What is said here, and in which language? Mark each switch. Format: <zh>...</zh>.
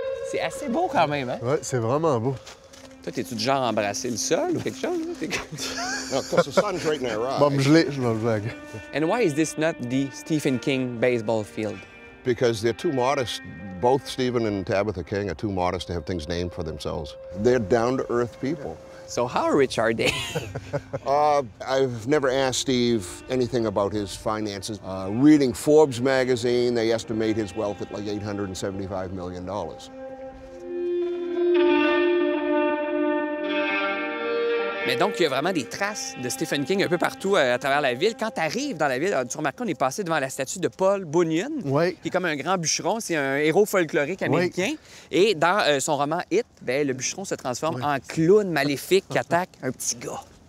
<fr>C'est assez beau quand même, hein? Ouais, c'est vraiment beau. Toi, t'es-tu du genre à embrasser le sol ou quelque chose?</fr> <en>No, because the sun's right in their eyes.</en> <fr>Bon, je vais me geler.</fr> <en>And why is this not the Stephen King baseball field? Because they're too modest. Both Stephen and Tabitha King are too modest to have things named for themselves. They're down-to-earth people. So how rich are they? I've never asked Steve anything about his finances. Reading Forbes magazine, they estimate his wealth at like $875 million.</en> <fr>Mais donc, il y a vraiment des traces de Stephen King un peu partout à travers la ville. Quand tu arrives dans la ville, tu remarques qu'on est passé devant la statue de Paul Bunyan, Oui. qui est comme un grand bûcheron. C'est un héros folklorique américain. Et dans son roman It, ben, le bûcheron se transforme en clown maléfique qui attaque un petit gars.</fr>